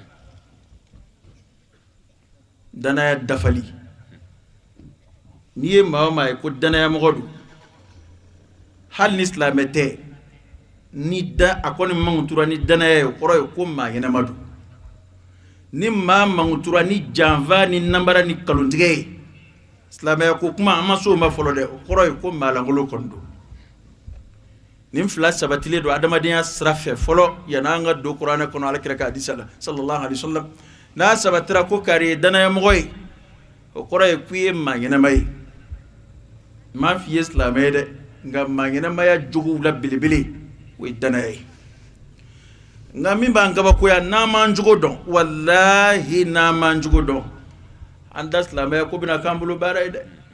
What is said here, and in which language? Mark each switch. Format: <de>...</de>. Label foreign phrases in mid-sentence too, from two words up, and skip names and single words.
<bm>danaya dafali n'i ye maa o maa ye ko danaya mɔgɔ don hali ni silamɛ tɛ ni da a kɔni mangutura ni danaya ye kɔrɔ ye ko maa ɲɛnama don ni maa mangutura ni janfa ni nanbara ni kalontigɛ ye silamɛya ko kuma an ma so ma fɔlɔ dɛ o kɔrɔ ye ko maa lankolon kɔni don nin fila sabatilen don adamadenya sira fɛ fɔlɔ yan'an ka don kuranɛ kɔnɔ alakira ka hadisa la</bm> <ar>صلى الله عليه وسلم</ar> <bm>n'a sabatira ko kari ye danaya mɔgɔ ye o kɔrɔ ye k'i ye maa ɲɛnama ye m'a f'i ye silamɛ ye dɛ nka maa ɲɛnamaya jogow la belebele o ye danaya ye nka min b'an kabakoya n'an m'an jogo dɔn walahi n'an m'an jogo dɔn an da silamɛya ko bɛna k'an bolo baara ye dɛ</bm>